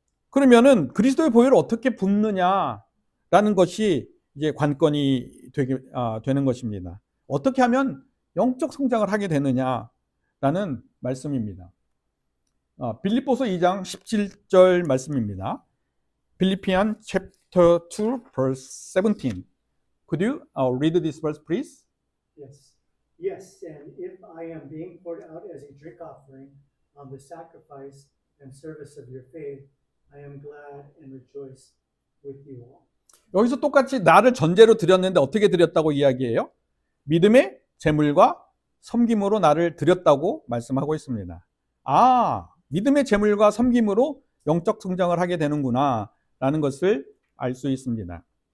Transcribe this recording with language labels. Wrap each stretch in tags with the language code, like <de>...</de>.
<ko>그러면은 그리스도의 보혈을 어떻게 붓느냐라는 것이 이제 관건이 되는 것입니다. 어떻게 하면 영적 성장을 하게 되느냐라는 말씀입니다. 빌립보서 2장 17절 말씀입니다.</ko> <en>Philippians chapter 2 verse 17. Could you read this verse please? Yes. Yes, and if I am being poured out as a drink offering on the sacrifice and service of your faith, I am glad and rejoice with you all.</en> <ko>여기서 똑같이 나를 전제로 드렸는데 어떻게 드렸다고 이야기해요? 믿음의 제물과 섬김으로 나를 드렸다고 말씀하고 있습니다. 믿음의 제물과 섬김으로 영적 성장을 하게 되는구나 라는 것을 알 수 있습니다.</ko>